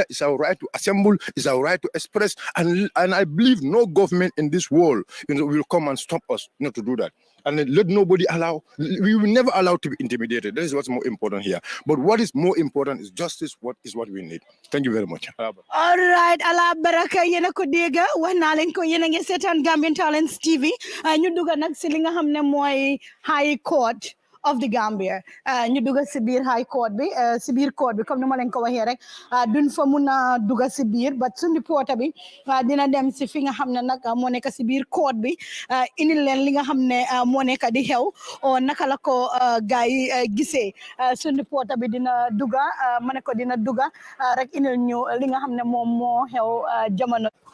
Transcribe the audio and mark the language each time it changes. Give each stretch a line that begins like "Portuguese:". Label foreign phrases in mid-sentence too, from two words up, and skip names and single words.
English: It's our right to assemble. It's our right to express. And I believe no government in this world will come and stop us not to do that. And let nobody we will never allow to be intimidated. That is what's more important here. But what is more important is justice. What is what we need. Thank you very much.
Wolof: All right, Allah baraka yena ko dega wax na len ko yena ngi setan Gambian Talents TV ñu duga nak ci li nga xamne moy High Court of the Gambia ñu dugga ci biir High Court bi ci biir court bi comme ni ma leen ko waxee rek duñ fa mëna dugga ci biir but suñu porta bi dina dem ci fi nga xamne nak mo nekk ci biir court bi indi leen li nga xamne mo nekk di xew o naka la ko gaay gisee suñu porta bi dina dugga mané ko dina dugga rek indi ñu li nga xamne mom mo xew jamono